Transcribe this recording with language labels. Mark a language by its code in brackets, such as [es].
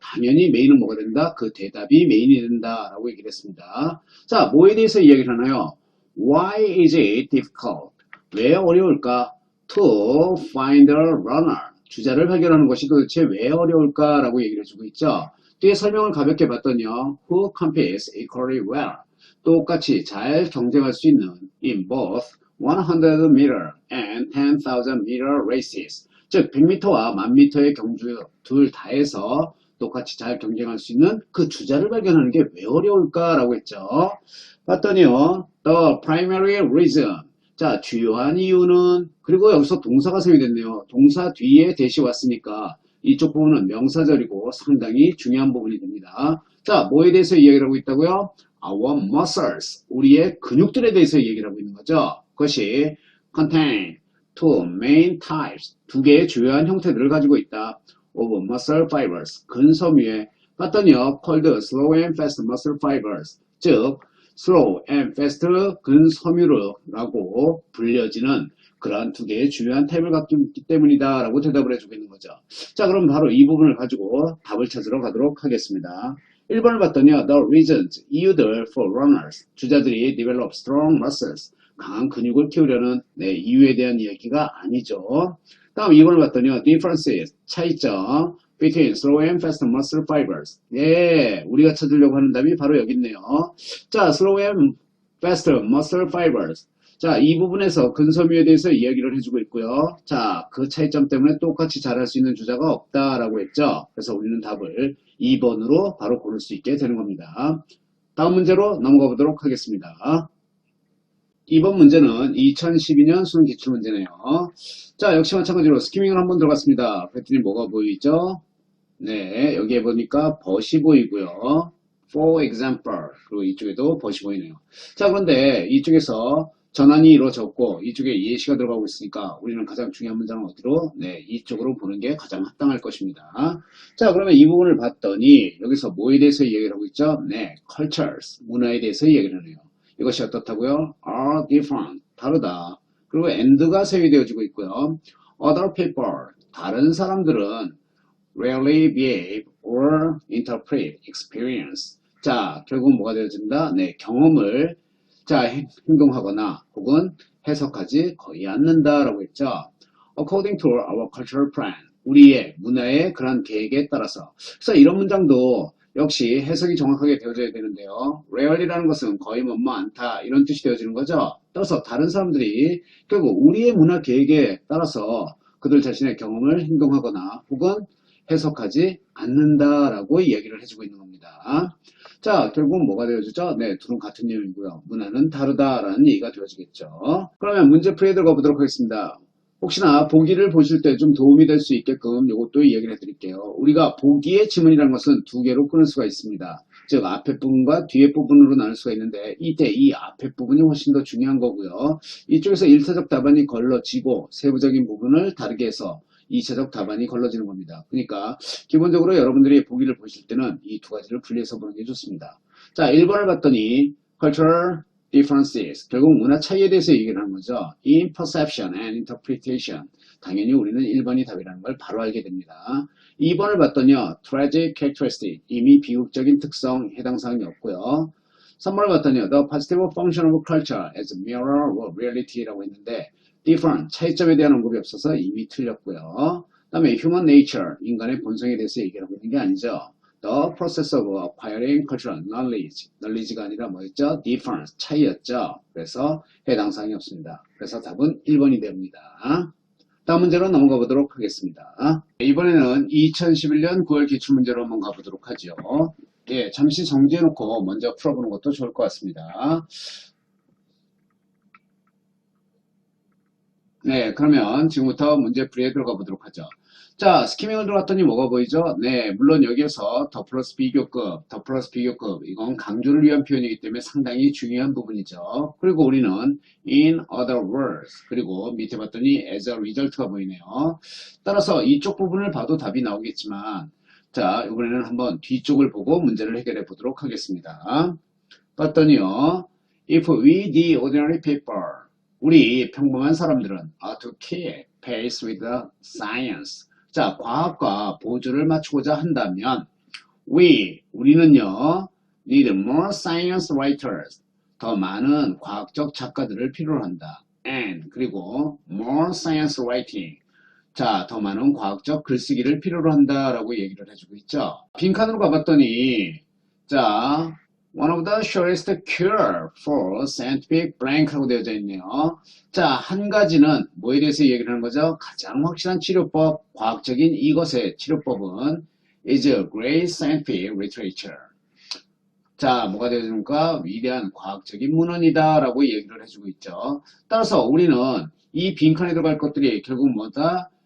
[ko] 당연히 메인은 뭐가 된다? 그 대답이 메인이 된다 라고 얘기를 했습니다. 자, 뭐에 대해서 이야기를 하나요? [en] Why is it difficult? [ko] 왜 어려울까? [en] To find a runner. [ko] 주자를 발견하는 것이 도대체 왜 어려울까라고 얘기를 해주고 있죠. 뒤에 설명을 가볍게 봤더니요. [en] Who competes equally well. [ko] 똑같이 잘 경쟁할 수 있는 [en] in both 100m and 10,000 meter races. [ko] 즉 100m와 1000m의 경주 둘 다해서 똑같이 잘 경쟁할 수 있는 그 주자를 발견하는 게 왜 어려울까라고 했죠. 봤더니요. [en] The primary reason. [ko] 자, 주요한 이유는 그리고 여기서 동사가 사용이 됐네요. 동사 뒤에 대시 왔으니까 이쪽 부분은 명사절이고 상당히 중요한 부분이 됩니다. 자, 뭐에 대해서 이야기를 하고 있다고요? [en] Our muscles, [ko] 우리의 근육들에 대해서 얘기를 하고 있는 거죠. 그것이 [en] contain two main types, [ko] 두 개의 주요한 형태들을 가지고 있다. [en] of muscle fibers, [ko] 근섬유에 봤더니요. [en] called slow and fast muscle fibers, [ko] 즉 slow and fast 근섬유라고 불려지는 그러한 두 개의 주요한 타입을 갖고 있기 때문이다 라고 대답을 해주고 있는 거죠. 자, 그럼 바로 이 부분을 가지고 답을 찾으러 가도록 하겠습니다. 1번을 봤더니요. [en] The reasons, [ko] 이유들 [en] for runners, [ko] 주자들이 [en] develop strong muscles, [ko] 강한 근육을 키우려는 이유에 대한 이야기가 아니죠. 다음 2번을 봤더니요. [en] differences, 차이점, between slow and fast muscle fibers. 예, 우리가 찾으려고 하는 답이 바로 여기 있네요. 자, slow and fast muscle fibers. [ko] 자, 이 부분에서 근섬유에 대해서 이야기를 해주고 있고요. 자, 그 차이점 때문에 똑같이 잘할 수 있는 주자가 없다라고 했죠. 그래서 우리는 답을 2번으로 바로 고를 수 있게 되는 겁니다. 다음 문제로 넘어가 보도록 하겠습니다. 이번 문제는 2012년 수능 기출문제네요. 자, 역시 마찬가지로 스키밍을 한번 들어갔습니다. 그랬더니 뭐가 보이죠? 네, 여기에 보니까 벗이 보이고요. [en] For example, [ko] 그리고 이쪽에도 벗이 보이네요. 자, 그런데 이쪽에서 전환이 이루어졌고 이쪽에 예시가 들어가고 있으니까 우리는 가장 중요한 문장은 어디로? 네, 이쪽으로 보는 게 가장 합당할 것입니다. 자, 그러면 이 부분을 봤더니 여기서 뭐에 대해서 얘기를 하고 있죠? 네, cultures, 문화에 대해서 얘기를 하네요. 이것이 어떻다고요? [en] are different, 다르다. [ko] 그리고 and가 사용이 되어지고 있고요. [en] other people, [ko] 다른 사람들은 [en] rarely behave or interpret experience. [ko] 자, 결국 뭐가 되어진다? 네, 경험을 자, 행동하거나 혹은 해석하지 거의 않는다라고 했죠. [en] According to our cultural plan. [ko] 우리의 문화의 그런 계획에 따라서. 그래서 이런 문장도 역시 해석이 정확하게 되어져야 되는데요. rarely라는 것은 거의 않다 이런 뜻이 되어지는 거죠. 따라서 다른 사람들이 결국 우리의 문화 계획에 따라서 그들 자신의 경험을 행동하거나 혹은 해석하지 않는다라고 이야기를 해주고 있는 겁니다. 자, 결국은 뭐가 되어지죠? 네, 둘은 같은 내용이고요. 문화는 다르다라는 얘기가 되어지겠죠. 그러면 문제풀이에 들어가 보도록 하겠습니다. 혹시나 보기를 보실 때 좀 도움이 될 수 있게끔 이것도 이야기를 해드릴게요. 우리가 보기의 지문이라는 것은 두 개로 끊을 수가 있습니다. 즉 앞에 부분과 뒤에 부분으로 나눌 수가 있는데 이때 이 앞에 부분이 훨씬 더 중요한 거고요. 이쪽에서 1차적 답안이 걸러지고 세부적인 부분을 다르게 해서 2차적 답안이 걸러지는 겁니다. 그러니까 기본적으로 여러분들이 보기를 보실 때는 이 두 가지를 분리해서 보는 게 좋습니다. 자, 1번을 봤더니 [en] cultural differences, [ko] 결국 문화 차이에 대해서 얘기를 하는 거죠. [en] in perception and interpretation. [ko] 당연히 우리는 1번이 답이라는 걸 바로 알게 됩니다. 2번을 봤더니요. [en] tragic characteristic, [ko] 이미 비극적인 특성 해당 사항이 없고요. 3번을 봤더니요. [en] the positive function of culture as a mirror of reality라고 [ko] 했는데 different, 차이점에 대한 언급이 없어서 이미 틀렸고요. 그 다음에 human nature, 인간의 본성에 대해서 얘기를 하고 있는 게 아니죠. [en] the process of acquiring cultural knowledge. [ko] knowledge가 아니라 뭐였죠? difference, 차이였죠. 그래서 해당사항이 없습니다. 그래서 답은 1번이 됩니다. 다음 문제로 넘어가 보도록 하겠습니다. 이번에는 2011년 9월 기출문제로 한번 가보도록 하죠. 예, 잠시 정지해놓고 먼저 풀어보는 것도 좋을 것 같습니다. 네, 그러면 지금부터 문제 풀이에 들어가 보도록 하죠. 자, 스키밍을 들어갔더니 뭐가 보이죠? 네, 물론 여기에서 더 플러스 비교급, 더 플러스 비교급, 이건 강조를 위한 표현이기 때문에 상당히 중요한 부분이죠. 그리고 우리는 [en] in other words, [ko] 그리고 밑에 봤더니 [en] as a result [ko] 가 보이네요. 따라서 이쪽 부분을 봐도 답이 나오겠지만, 자, 이번에는 한번 뒤쪽을 보고 문제를 해결해 보도록 하겠습니다. 봤더니요, [en] if we the ordinary people, [ko] 우리 평범한 사람들은 [en] are to keep pace with the science. [ko] 자, 과학과 보조를 맞추고자 한다면 우리는요 [en] need more science writers. [ko] 더 많은 과학적 작가들을 필요로 한다. [en] and 그리고 more science writing. [ko] 자, 더 많은 과학적 글쓰기를 필요로 한다라고 얘기를 해주고 있죠. 빈칸으로 가봤더니 자, [en] one of the surest cure for scientific blank라고 [ko] 되어져 있네요. 자, 한 가지는 뭐에 대해서 얘기를 하는 거죠? 가장 확실한 치료법, 과학적인 이것의 치료법은 [en] is a great scientific literature. [ko] 자, 뭐가 되어집니까? 위대한 과학적인 문헌이다 라고 얘기를 해주고 있죠. 따라서 우리는 이 빈칸에 들어갈 것들이 결국 뭐다?